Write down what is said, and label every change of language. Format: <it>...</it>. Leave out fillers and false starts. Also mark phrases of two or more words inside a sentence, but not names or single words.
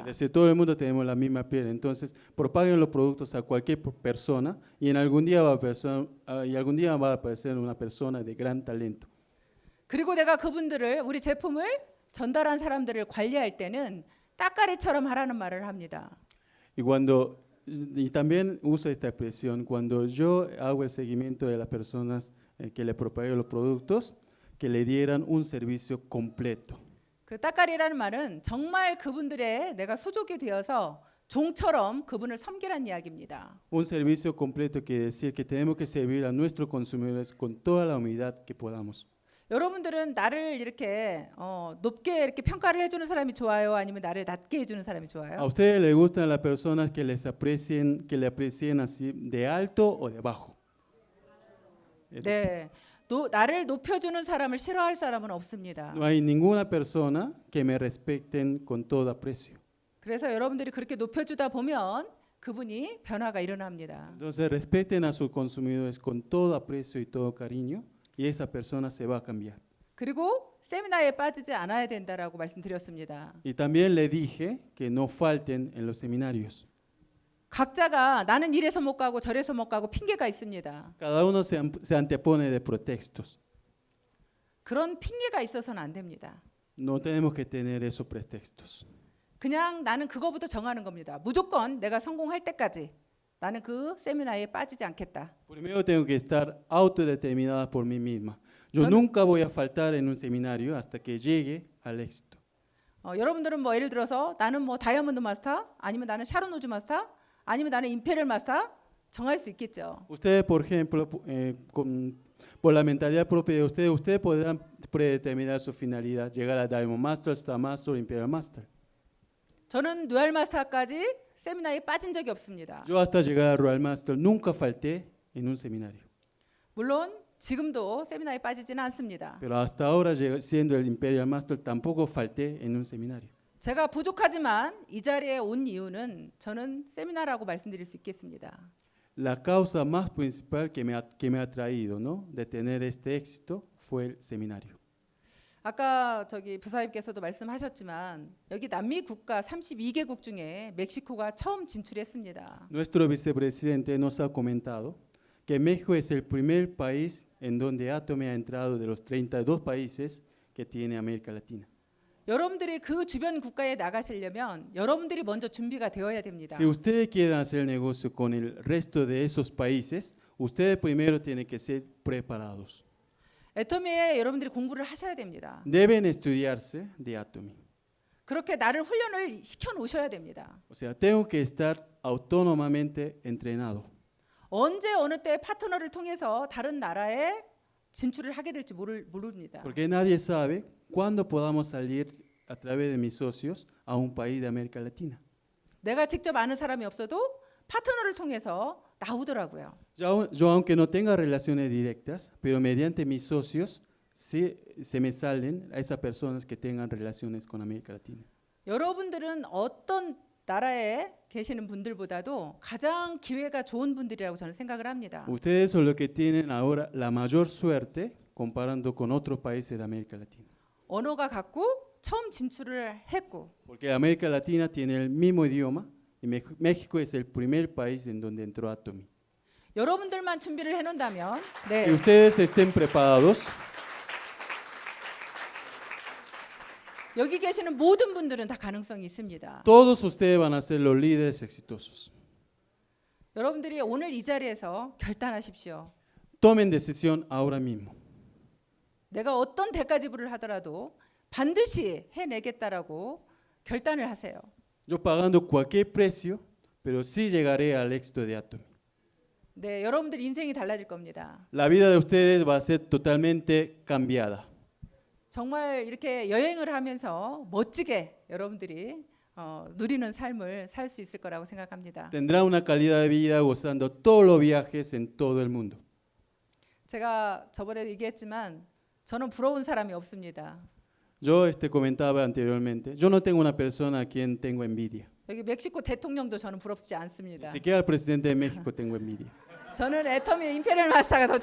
<es>Es decir, todo el mundo tenemos la misma piel, entonces propaguen los productos a cualquier persona y algún día va a aparecer una persona de gran talento.</es> <ko>그리고 내가 그분들을 우리 제품을 전달한 사람들을 관리할 때는 따까리처럼 하라는 말을 합니다.</ko> <es>Y también uso esta expresión, cuando yo hago el seguimiento de las personas que le propaguen los productos, que le dieran un servicio completo.</es> <ko>그 따까리라는 말은 정말 그분들의 내가 수족이 되어서 종처럼 그분을 섬기라는 이야기입니다.</ko> <es>Un servicio completo quiere decir que tenemos que servir a nuestros consumidores con toda la humildad que podamos.</es> <ko>여러분들은 나를 이렇게 높게 이렇게 평가를 해주는 사람이 좋아요? 아니면 나를 낮게 해주는 사람이</ko> <es>¿A</es> <ko>좋아요?</ko> <es>ustedes les gustan las personas que que le aprecien así de alto o de bajo?</es> <ko>네, 나를 높여주는 사람을 싫어할 사람은 없습니다.</ko> <es>No hay ninguna persona que me respeten con todo aprecio.</es> <ko>그래서 여러분들이 그렇게 높여주다 보면 그분이 변화가 일어납니다.</ko> <es>Entonces respeten a sus consumidores con todo aprecio y todo cariño y esa persona se va a cambiar.</es> <ko>그리고 세미나에 빠지지 않아야 된다라고 말씀드렸습니다.</ko> <es>Y también le dije que no falten en los seminarios.</es> <ko>각자가 나는 이래서 못 가고 저래서 못 가고 핑계가 있습니다.</ko> <es>Cada uno se antepone de pretextos.</es> <ko>그런 핑계가 있어서는 안 됩니다.</ko> <es>No tenemos que tener esos pretextos.</es> <ko>그냥 나는 그거부터 정하는 겁니다. 무조건 내가 성공할 때까지 나는 그 세미나에 빠지지 않겠다.</ko> <es>Primero tengo que estar autodeterminada por mí misma. Yo Son- nunca voy a faltar en un seminario hasta que llegue al éxito.</es> <ko>여러분들은 뭐 예를 들어서 나는 뭐 다이아몬드 마스터 아니면 나는 샤론 우즈 마스터 아니면 나는 임페리얼 마스터 정할 수 있겠죠.</ko> <es>Ustedes, por ejemplo, por la mentalidad propia de ustedes podrán predeterminar su finalidad, llegar a Diamond Master, Star Master, Imperial Master.</es> <ko>저는 노얄 마스터까지 세미나에 빠진 적이 없습니다.</ko> <es>Yo hasta llegar a Royal Master nunca falté en un seminario.</es> <ko>물론 지금도 세미나에 빠지지는 않습니다.</ko> <es>Pero hasta ahora, siendo el Imperial Master, tampoco falté en un seminario.</es> <ko>제가 부족하지만 이 자리에 온 이유는 저는 세미나라고 말씀드릴 수 있겠습니다.</ko> <es>La causa más principal que me ha traído, ¿no?, de tener este éxito fue el seminario.</es> <ko>아까 부사님께서도 말씀하셨지만 여기 남미 국가 32개국 중에 멕시코가 처음 진출했습니다.</ko> <es>Nuestro vicepresidente nos ha comentado que México es el primer país en donde Atome ha entrado de los 32 países que tiene América Latina.</es> <ko>여러분들이 그 주변 국가에 나가시려면 여러분들이 먼저 준비가 되어야 됩니다.</ko> <es>Si ustedes quieren hacer negocio con el resto de esos países, ustedes primero tienen que ser preparados.</es> <ko>애터미에 여러분들이 공부를 하셔야 됩니다.</ko> <es>Deben estudiarse de Atome.</es> <ko>그렇게 나를 훈련을 시켜 놓으셔야 됩니다.</ko> <es>O sea, tengo que estar autónomamente entrenado.</es> <ko>언제 어느 때 파트너를 통해서 다른 나라에 진출을 하게 될지 모릅니다.</ko> <es>Porque nadie sabe cuándo podamos salir a través de mis socios a un país de América Latina.</es> <ko>내가 직접 아는 사람이 없어도 파트너를 통해서 나오더라고요.</ko> <es>Yo aunque no tenga relaciones directas, pero mediante mis socios, se me salen a esas personas que tengan relaciones con América Latina.</es> <ko>여러분들은 어떤 나라에 계시는 분들보다도 가장 기회가 좋은 분들이라고 저는 생각을 합니다.</ko> <es>Ustedes son los que tienen ahora la mayor suerte comparando con otros países de América Latina.</es> <ko>언어가 같고 처음 진출을 했고</ko> <es>Porque América Latina tiene el mismo idioma y México es el primer país en donde entró Atome.</es> <ko>여러분들만 준비를 해놓는다면</ko> <es>Si ustedes estén preparados,</es> <ko>여기 계시는 모든 분들은 다 가능성이 있습니다.</ko> <es>Todos ustedes van a ser los líderes exitosos.</es> <ko>여러분들이 오늘 이 자리에서 결단하십시오.</ko> <es>Tomen decisión ahora mismo.</es> <ko>내가 어떤 대가 지불을 하더라도 반드시 해내겠다라고 결단을 하세요.</ko> <es>Yo pagando cualquier precio, pero sí llegaré al éxito de Atomy.</es> <ko>네, 여러분들 인생이 달라질 겁니다.</ko> <es>La vida de ustedes va a ser totalmente cambiada.</es> <ko>정말 이렇게 여행을 하면서 멋지게 여러분들이 누리는 삶을 살 수 있을 거라고 생각합니다.</ko> <es>Tendrán una calidad de vida gozando todos los viajes en todo el mundo.</es> <ko>제가 저번에 얘기했지만 저는 부러운 사람이 없습니다.</ko> <es>Yo comentaba anteriormente, yo no tengo una persona a quien tengo envidia.</es> <ko>여기 멕시코 대통령도 저는 부럽지</ko> <es>Ni</es> <ko>않습니다.</ko> <es>siquiera al presidente de México tengo envidia.</es> <ko>저는 애터미 임페리얼 마스터가 더</ko>